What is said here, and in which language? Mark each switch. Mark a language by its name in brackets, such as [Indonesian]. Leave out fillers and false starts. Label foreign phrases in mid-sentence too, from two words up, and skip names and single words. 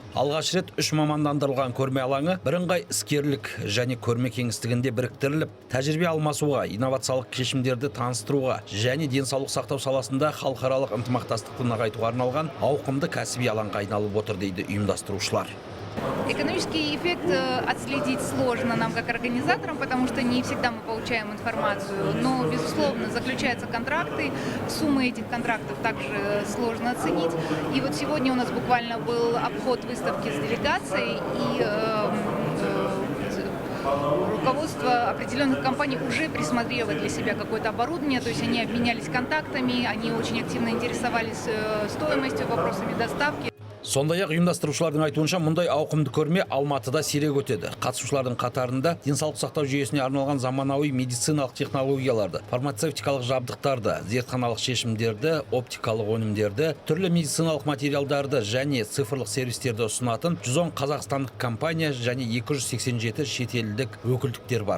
[Kazakh] Алғаш рет 3 мамандандырылған көрме алаңы бірыңғай іскерлік және көрме кеңістігінде біріктіріліп, тәжірибе алмасуға, инновациялық шешімдерді таныстыруға және денсаулық сақтау саласында халықаралық ынтымақтастықты нығайтуға арналған ауқымды кәсіби алаңға айналып отыр дейді ұйымдастырушылар. [Russian] Экономический эффект отследить сложно нам как организаторам, потому что не всегда мы получаем информацию, но, безусловно, заключаются контракты, суммы этих контрактов также сложно оценить. И вот сегодня у нас буквально был обход выставки с делегацией, и руководство определенных компаний уже присмотрело для себя какое-то оборудование, то есть они обменялись контактами, они очень активно интересовались стоимостью, вопросами доставки. [Kazakh] Сондай-ақ ұйымдастырушылардың айтуынша, мұндай ауқымды көрме Алматыда сирек өтеді. Қатысушылардың қатарында денсаулық сақтау жүйесіне арналған заманауи медициналық технологияларды, фармацевтикалық жабдықтарды, зертханалық шешімдерді, оптикалық өнімдерді, түрлі медициналық материалдарды және цифрлық сервистерді ұсынатын 110 қазақстандық компания және 287 шетелдік өкілдіктер бар.